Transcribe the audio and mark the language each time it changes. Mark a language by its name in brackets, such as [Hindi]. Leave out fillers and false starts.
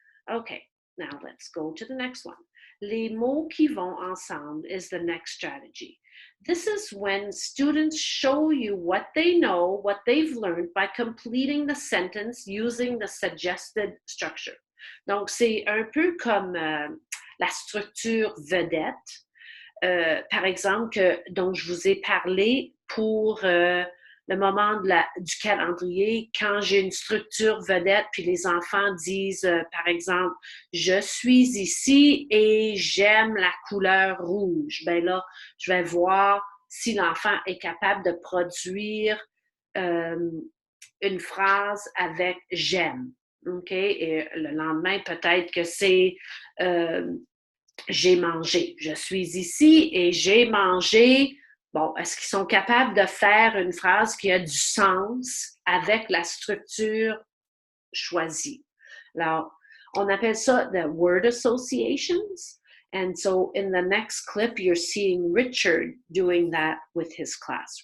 [English] Okay, now let's go to the next one. [French] Les mots qui vont ensemble [English] is the next strategy. This is when students show you what they know, what they've learned by completing the sentence using the suggested structure. [French] Donc, c'est un peu comme la structure vedette. Par exemple, dont je vous ai parlé pour le moment du calendrier, quand j'ai une structure vedette, puis les enfants disent, par exemple, je suis ici et j'aime la couleur rouge. Ben là, je vais voir si l'enfant est capable de produire une phrase avec j'aime. OK? Et le lendemain, peut-être que c'est j'ai mangé. Je suis ici et j'ai mangé. Bon, est-ce qu'ils sont capables de faire une phrase qui a du sens avec la structure choisie? Alors, on appelle ça [English] the word associations. And so in the next clip, you're seeing Richard doing that with his class.